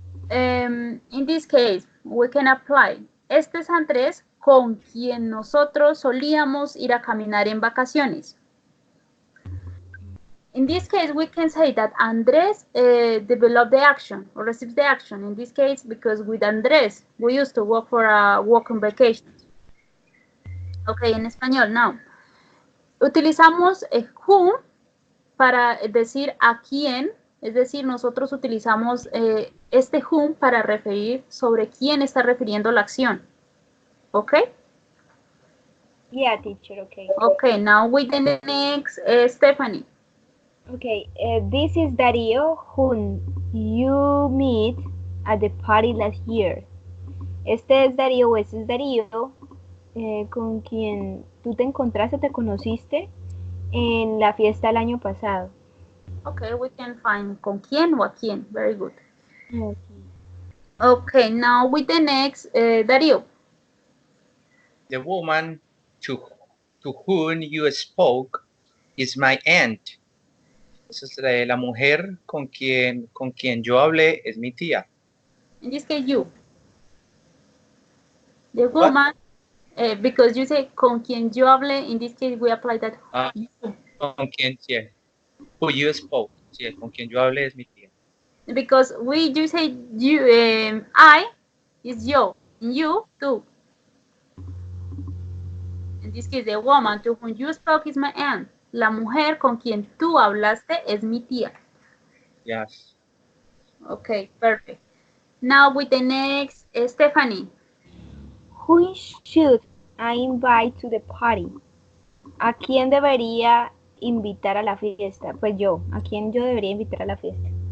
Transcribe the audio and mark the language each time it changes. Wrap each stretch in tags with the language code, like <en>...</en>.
<en>In this case, we can apply,</en> <es>este es Andrés con quien nosotros solíamos ir a caminar en vacaciones.</es> <en>In this case, we can say that Andrés developed the action or receives the action. In this case, because with Andrés, we used to go for a walk on vacation. Ok,</en> <es>en español,</es> <en>now.</en> <es>Utilizamos whom para decir a quién, es decir, nosotros utilizamos este whom para referir sobre quién está refiriendo la acción. ¿Ok?</es> <en>Yeah, teacher, okay. Okay, now with the next, Stephanie. Okay, this is Darío whom you meet at the party last year.</en> <es>Este es Darío o este es Darío con quien tú te encontraste, te conociste en la fiesta el año pasado.</es> <en>Okay, we can find</en> <es>con quién o a quién.</es> <en>Very good. Okay. Okay, now with the next, Darío. The woman to whom you spoke is my aunt.</en> <es>Entonces, la mujer con quien yo hablé es mi tía.</es> <en>In this case, you. The What? woman, because you say</en> <es>con quien yo hablé,</es> <en>in this case, we apply that you.</en> <es>Con quien, sí,</es> <en>who you spoke.</en> <es>Sí, con quien yo hablé es mi tía.</es> <en>Because you say you, I is yo, and you, tú. In this case, the woman to whom you spoke is my aunt.</en> <es>La mujer con quien tú hablaste es mi tía.</es> <en>Yes. Okay, perfect. Now with the next, Stephanie. Who should I invite to the party?</en> <es>¿A quién debería invitar a la fiesta? Pues yo. ¿A quién yo debería invitar a la fiesta?</es>